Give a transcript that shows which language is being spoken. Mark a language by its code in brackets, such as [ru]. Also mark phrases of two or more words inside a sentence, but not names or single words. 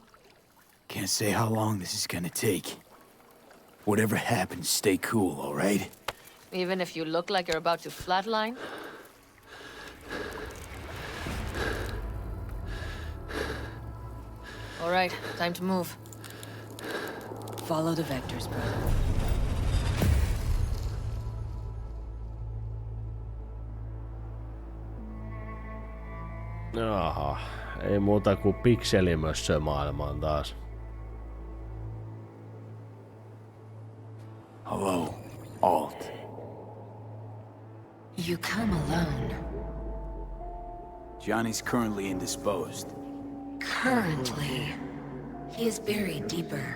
[en] Can't say how long this is gonna take. Whatever happens, stay cool, all right? Even if you look like you're about to flatline? All right, time to move. Follow the vectors, brother. [fi] Jaha, ei muuta kuin pikselimössö maailmaan taas. [en] Hello, Alt. You come alone. Johnny's currently indisposed. Currently. He is buried deeper.